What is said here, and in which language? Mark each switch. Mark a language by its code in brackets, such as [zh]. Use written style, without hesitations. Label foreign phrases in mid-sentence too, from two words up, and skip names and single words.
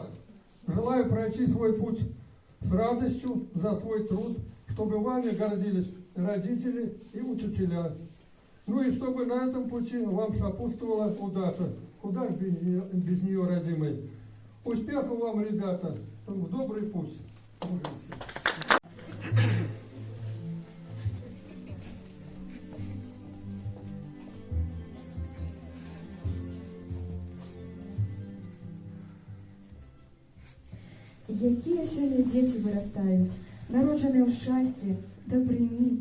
[ru] Желаю пройти свой путь с радостью за свой труд, чтобы вами гордились родители и учителя. Ну и чтобы на этом пути вам сопутствовала удача. Куда же без нее, родимый? Успехов вам, ребята, в добрый путь. [be] Якія сёння дзеці вырастаюць, народжаныя ў шчасці, дабрыні.